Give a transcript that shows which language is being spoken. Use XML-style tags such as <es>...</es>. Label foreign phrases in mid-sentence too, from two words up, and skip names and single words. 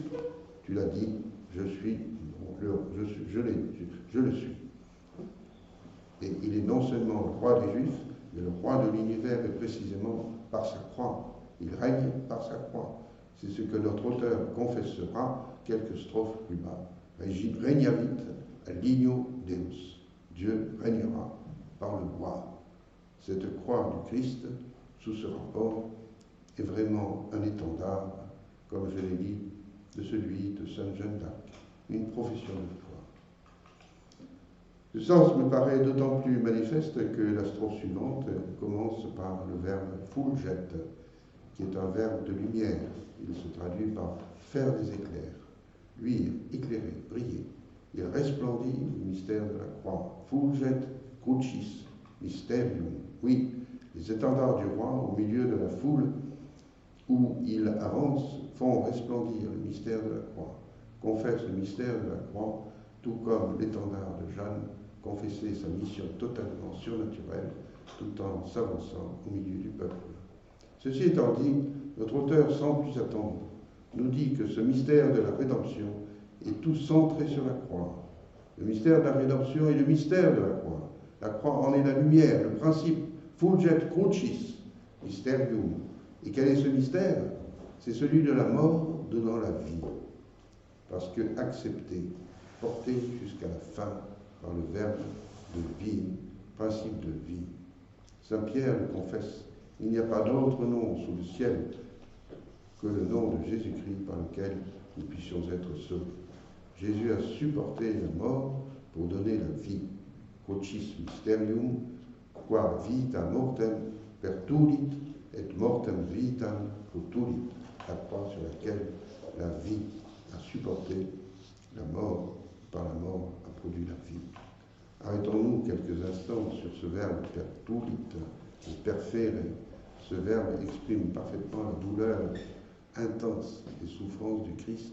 <fr>Tu l'as dit, je le suis. Et il est non seulement le roi des Juifs, mais le roi de l'univers, et précisément par sa croix. Il règne par sa croix. C'est ce que notre auteur confessera quelques strophes plus bas.</fr> <la>Regnavit ligno Deus.</la> <fr>Dieu régnera par le roi. Cette croix du Christ, sous ce rapport, est vraiment un étendard, comme je l'ai dit, de celui de Sainte Jeanne d'Arc, une profession de foi. Ce sens me paraît d'autant plus manifeste que la strophe suivante commence par le verbe fulget, qui est un verbe de lumière. Il se traduit par faire des éclairs, luire, éclairer, briller. Il resplendit le mystère de la croix.</fr> <la>Fulget crucis mysterium.</la> <fr>Oui, les étendards du roi au milieu de la foule où il avance font resplendir le mystère de la croix, confessent le mystère de la croix, tout comme l'étendard de Jeanne confessait sa mission totalement surnaturelle tout en s'avançant au milieu du peuple. Ceci étant dit, notre auteur, sans plus attendre, nous dit que ce mystère de la rédemption est tout centré sur la croix. Le mystère de la rédemption est le mystère de la croix. La croix en est la lumière, le principe</fr> <la>fulget crucis mysterium.</la> <fr>Et quel est ce mystère? C'est celui de la mort donnant la vie. Parce que accepté, porté jusqu'à la fin par le verbe de vie, principe de vie. Saint Pierre le confesse, il n'y a pas d'autre nom sous le ciel que le nom de Jésus-Christ par lequel nous puissions être sauvés. Jésus a supporté la mort pour donner la vie.</fr> <la>Crucis mysterium, qua vita mortem pertulit et mortem vitam potulit.</la> <fr>La croix sur laquelle la vie a supporté la mort, par la mort a produit la vie. Arrêtons-nous quelques instants sur ce verbe</fr> <la>pertulit, perfere.</la> <fr>Ce verbe exprime parfaitement la douleur intense des souffrances du Christ.</fr>